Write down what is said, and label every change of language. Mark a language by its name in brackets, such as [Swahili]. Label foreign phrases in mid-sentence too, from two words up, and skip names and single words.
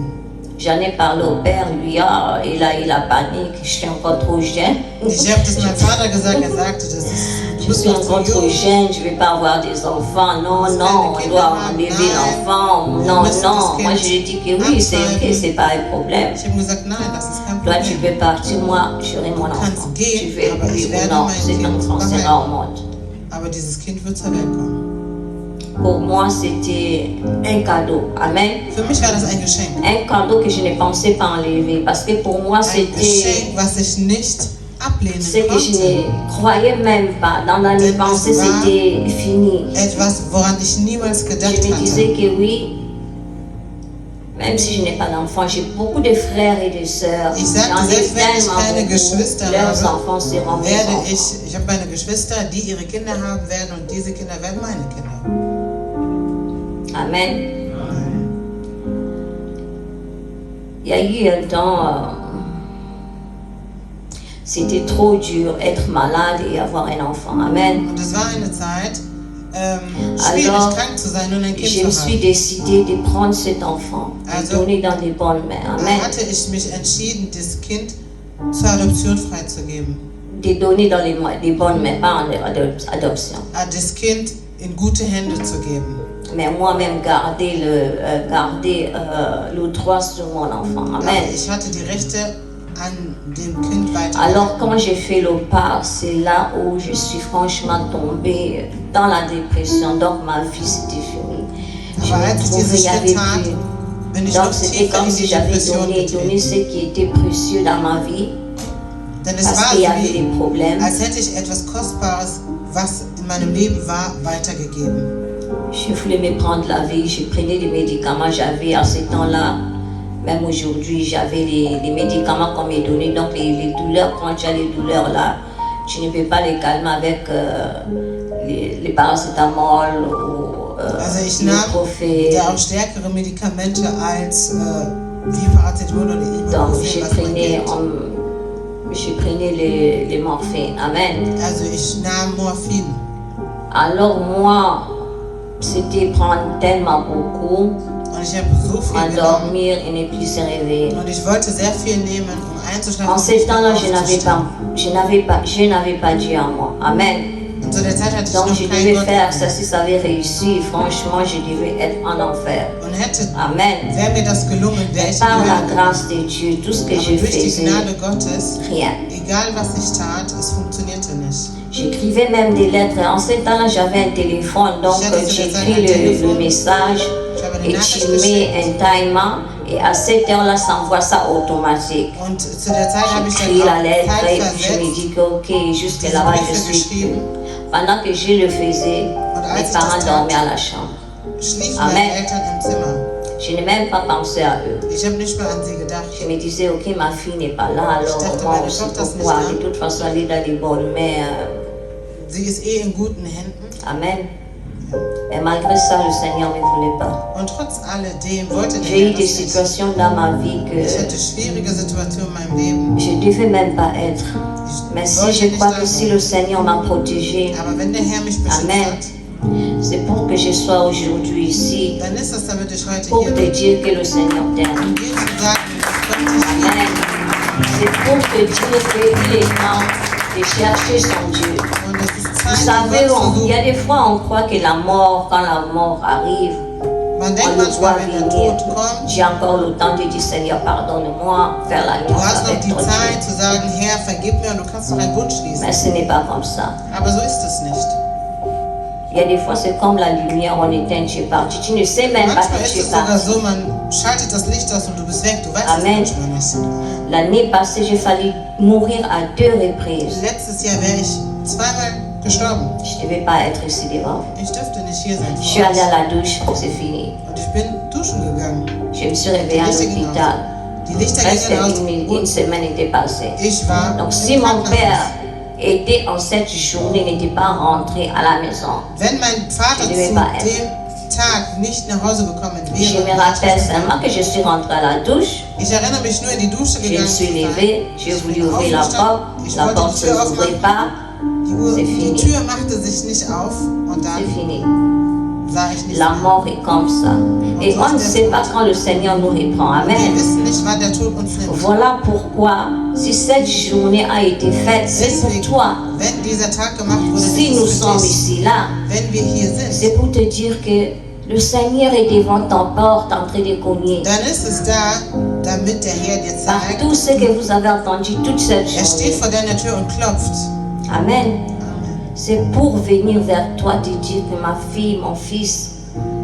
[French] J'en ai parlé au père, lui, il a eu la panique, je suis encore trop jeune. [German] Ich habe das meinem Vater gesagt, er sagte, das ist, du [French] Je [German] bist [French] suis [German] noch [French] encore [German] zu [French] trop [German] jung. [French] jeune, je ne vais pas avoir des enfants. Non, non, on doit enlever l'enfant. Non, non. Moi, je lui ai dit que oui, c'est ok, c'est pas un problème. [German] Ich habe gesagt, nein, das ist kein [French] Toi, tu [German] Problem. [French] peux partir, moi, j'aurai mon enfant. [German] kannst gehen, [French] Tu veux, [German] aber [French] oui [German] ich [French] ou [German] werde [French] non, [German] mein [French] cet [German] Kind [French] enfant [German] behalten. [French] sera au monde. [German] Aber dieses Kind wird zur Welt kommen. [French] Pour moi, c'était un cadeau. Amen. [German] Für mich war das ein Geschenk. [French] Un cadeau que je ne pensais pas enlever. Parce que pour moi, [German] Ein [French] c'était [German] Geschenk, was ich nicht ablehnen [French] ce que je [German] konnte. [French] ne croyais même pas. Dans mes pensées, c'était fini. [German] Etwas, woran ich niemals [French] Je [German] gedacht [French] me disais [German] hatte. [French] que oui, Même si je n'ai pas d'enfants, j'ai beaucoup de frères et de sœurs. [German] Ich sagte, [French] J'en ai [German] selbst wenn ich keine [French] tellement [German] Geschwister [French] beaucoup. Leurs [German] habe, [French] enfants seront mes [German] werde [French] enfants. [German] ich habe meine Geschwister, die ihre Kinder haben werden und diese Kinder werden meine Kinder. Amen. [French] Il y a eu un temps, c'était trop dur être malade et avoir un enfant. Amen. [German] Und es war eine Zeit, schwierig [French] Alors, [German] krank zu sein und ein Kind [French] je me [German] zu [French] suis [German] haben. [French] décidée de prendre cet enfant et [German] Also, [French] donner dans les bonnes mains. [German] Da Amen. hatte ich mich entschieden, das Kind zur Adoption freizugeben. [French] De donner dans les bonnes mains, pas en adoption. [German] Das Kind in gute Hände zu geben. [French] Mais moi-même garder le droit sur mon enfant. [German] Aber Amen. ich hatte die Rechte an dem Kind weiter. [French] Alors quand j'ai fait le pas, c'est là où je suis franchement tombée dans la dépression. Donc ma vie c'était fini. Je [German] Aber [French] me [German] als ich [French] trouvais, [German] dieses [French] il y [German] Schritt [French] avait [German] tat, [French] plus. [German] bin ich [French] Donc [German] noch [French] c'était [German] tiefer [French] comme [German] in [French] si [German] die [French] j'avais [German] Depression [French] donné [German] getreten. [French] ce qui était précieux dans ma vie. [German] Denn es [French] Parce [German] war [French] qu'il y [German] so [French] avait des [German] wie, [French] problèmes. [German] als hätte ich etwas Kostbares, was in meinem Leben war, weitergegeben. [French] Je voulais me prendre la vie, je prenais des médicaments, j'avais à ce temps-là, même aujourd'hui, j'avais les médicaments qu'on m'a donnés, donc les douleurs, quand tu as les douleurs là, tu ne peux pas les calmer avec les paracétamol ou [German] Also ich nahm [French] l'ibuprofène. [German] da auch stärkere Medikamente als wie Paracetamol oder [French] Donc [German] Ibuprofen, was man kennt. [French] je prenais les morphines. Amen. [German] Also ich nahm Morphin. [French] Alors moi, c'était prendre tellement beaucoup, [German] Und ich habe so viel genommen. [French] endormir et ne plus se réveiller. [German] Und ich wollte sehr viel nehmen, um einzuschlafen. [French] En [German] und [French] ce [German] nicht [French] temps-là, [German] mehr aufzustehen. [French] je n'avais pas Dieu en moi. Amen. [German] Und zu der Zeit hatte ich [French] Donc [German] noch [French] je [German] keinen [French] devais [German] Gott. [French] faire ça. Si ça avait réussi, franchement, je devais être en enfer. [German] Und Amen. wäre mir das gelungen, wäre [French] Mais [German] ich [French] par la [German] in [French] grâce de Dieu, tout ce que [German] Aber [French] je [German] durch die [French] faisais, [German] Gnade Gottes, [French] rien. [German] egal was ich tat, es funktionierte nicht. [French] J'écrivais même des lettres. En ce temps-là, j'avais un téléphone, donc j'écris le message [German] Ich habe eine [French] et [German] Nachricht [French] tu mets [German] geschickt. [French] un timer et à cette heure-là, ça envoie ça automatique. [German] Und zu der Zeit habe ich [French] J'écris [German] dann [French] la [German] auch [French] lettre [German] Zeit [French] et puis je me [German] versetzt, [French] dis que ok, jusque [German] diese [French] là-bas je [German] Briefe [French] suis. [German] geschrieben. [French] Pendant que je le faisais, [German] als [French] mes [German] ich [French] parents [German] das tat, [French] dormaient à la chambre. [German] Schliefen Amen. meine Eltern im Zimmer. [French] Je n'ai même pas pensé à eux. [German] Ich habe nicht mehr an sie gedacht. [French] Je me disais, ok, ma fille n'est pas là, alors [German] dachte, [French] moi [German] meine [French] aussi, [German] Tochter ist [French] pourquoi? [German] nicht da. [French] De toute façon, elle est dans les bonnes mains. [German] Sie ist in guten Händen. Amen. [French] Et malgré ça, le Seigneur ne voulait pas. [German] Und trotz alledem wollte der [French] J'ai [German] Herr [French] eu des [German] das nicht. [French] situations dans ma vie que [German] Ich hatte schwierige Situationen in meinem Leben. [French] je ne devais même pas être. Mais [German] Ich [French] si [German] wollte [French] je [German] nicht [French] crois [German] da [French] que si [German] sein. [French] le Seigneur m'a protégée, [German] Aber wenn der Herr mich beschützt Amen. hat, [French] c'est pour que je sois aujourd'hui ici, [German] dann ist das, damit ich heute [French] pour [German] hier [French] te [German] bin. [French] dire que le Seigneur t'aime. [German] Um dir zu sagen, dass Gott dich liebt. Amen. [French] C'est pour te dire qu'il est temps de chercher son Dieu. [German] Und es ist [French] Vous [German] Zeit, [French] savez, [German] Gott zu [French] il y a [German] suchen. [French] des fois on croit que la mort, quand la mort arrive, [German] Man [French] on [German] denkt [French] le voit [German] manchmal, wenn der [French] venir. [German] Tod kommt, [French] J'ai encore le temps de dire Seigneur, pardonne-moi, faire la [German] du [French] nuit [German] hast noch [French] avec [German] die [French] ton [German] Zeit [French] Dieu. [German] zu sagen, Herr, vergib mir und du kannst noch einen Bund schließen. [French] Mais ce n'est pas comme ça. [German] Aber so ist es nicht. [French] Il y a des fois, c'est comme la lumière, on éteint, tu es parti. Tu ne sais même pas [German] Manchmal [French] que [German] ist [French] tu es [German] es sogar [French] parti. [German] so, man schaltet das Licht aus und du bist weg, du weißt Amen. es manchmal nicht. [French] L'année passée, j'ai failli mourir à 2 reprises. [German] Letztes Jahr wäre ich zweimal gestorben. [French] Je ne devais pas être ici devant vous. [German] Ich dürfte nicht hier sein. [French] Je suis [German] vor [French] allée [German] euch. [French] à la douche, c'est fini. [German] Und ich bin duschen gegangen. [French] Je me suis réveillée à l'hôpital. [German] Die Lichter [French] Presque [German] gingen aus [French] une [German] und [French] semaine était passée. [German] ich war [French] Donc [German] im [French] si mon [German] Krankenhaus. [French] père était en cette journée, n'était pas rentré à la maison, [German] Wenn mein Vater Ich zu will dem mal essen. Tag nicht nach Hause gekommen [French] je [German] wäre, [French] me rappelle seulement que je suis rentrée à la douche, [German] ich erinnere mich nur in die Dusche [French] je me [German] gegangen [French] suis [German] zu sein. [French] levée, j'ai [German] Ich [French] voulu [German] bin [French] ouvrir la [German] aufgestanden, [French] porte, [German] ich [French] la [German] wollte [French] porte [German] die [French] ne [German] Tür [French] s'ouvrait [German] aufmachen, [French] pas, [German] die [French] fini. [German] Tür machte sich nicht auf und [French] c'est [German] dann [French] fini. [German] sah ich nicht [French] La [German] mehr. [French] mort est comme ça. Et on ne sait pas quand le Seigneur nous reprend. [German] Wir Amen. wissen nicht, wann der Tod uns nimmt. [French] Voilà pourquoi, si cette journée a été faite, c'est pour [German] Deswegen, [French] toi. [German] wenn dieser Tag gemacht wurde, [French] Si [German] ist [French] nous [German] es für [French] sommes [German] dich. [French] ici, là, [German] Wenn wir hier sind, [French] c'est pour te dire que le Seigneur est devant ta porte en train de cogner. [German] dann ist es da, damit der Herr dir [French] Par [German] zeigt, [French] tout ce que vous avez entendu toute cette [German] er steht [French] journée. [German] vor deiner Tür und klopft. Amen. [French] C'est pour venir vers toi te dire que ma fille, mon fils,